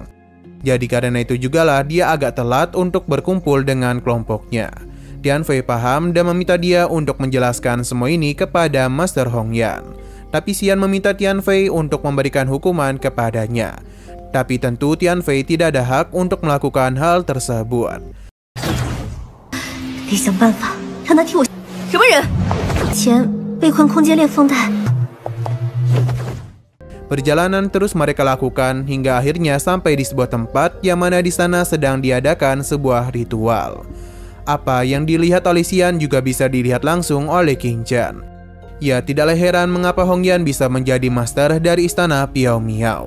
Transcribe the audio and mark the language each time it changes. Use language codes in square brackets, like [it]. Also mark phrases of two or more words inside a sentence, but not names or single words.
[id] Jadi karena itu jugalah dia agak telat untuk berkumpul dengan kelompoknya. Tian Fei paham dan meminta dia untuk menjelaskan semua ini kepada Master Hong Yan. Tapi Xian meminta Tian Fei untuk memberikan hukuman kepadanya. Tapi tentu Tian Fei tidak ada hak untuk melakukan hal tersebut. [zh] 得想办法让他替我。什么人？前被困空间裂缝带。 [id] Perjalanan terus mereka lakukan hingga akhirnya sampai di sebuah tempat yang mana di sana sedang diadakan sebuah ritual. Apa yang dilihat oleh Xian juga bisa dilihat langsung oleh Qin Chen. Ia tidaklah heran mengapa Hong Yan bisa menjadi master dari istana Piao Miao.